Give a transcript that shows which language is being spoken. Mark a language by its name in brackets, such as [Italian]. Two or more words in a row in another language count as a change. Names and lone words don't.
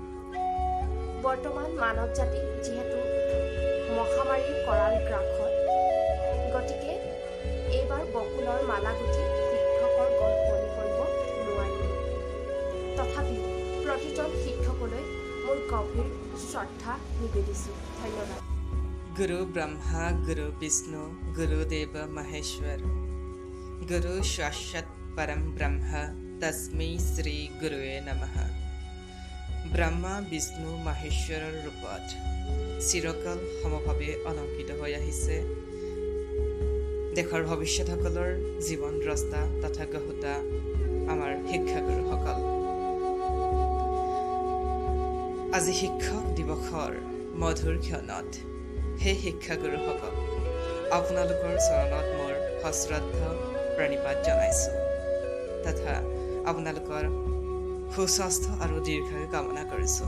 [Assamese] বৰ্তমান মানৱ জাতি যিহেতু মহামাৰীৰ কৰাল গ্ৰাসত, গতিকে এইবাৰ বকুলৰ মালা গুঠি শিক্ষকৰ গঢ় শুৱনি কৰিব নোৱাৰিলোঁ। তথাপিও প্ৰতিজন শিক্ষকলৈ মোৰ গভীৰ শ্ৰদ্ধা নিবেদিছোঁ। ধন্যবাদ। [Sanskrit] गुरु ब्रह्मा गुरु विष्णु गुरुदेव महेश्वर गुरु साक्षात् परम ब्रह्म तस्मै श्री गुरुवे नमः। [Assamese] ব্ৰহ্মা বিষ্ণু মহেশ্বৰৰ ৰূপত চিৰকাল সমভাৱে অলংকৃত হৈ আহিছে দেশৰ ভৱিষ্যতসকলৰ জীৱন দ্ৰষ্টা তথা গঢ়োতা আমাৰ শিক্ষাগুৰুসকল। আজি শিক্ষক দিৱসৰ মধুৰ ক্ষণত সেই শিক্ষাগুৰুসকল আপোনালোকৰ চৰণত মোৰ সশ্ৰদ্ধা প্ৰণিপাত জনাইছোঁ তথা আপোনালোকৰ সুস্বাস্থ্য আৰু দীৰ্ঘায়ু কামনা কৰিছোঁ।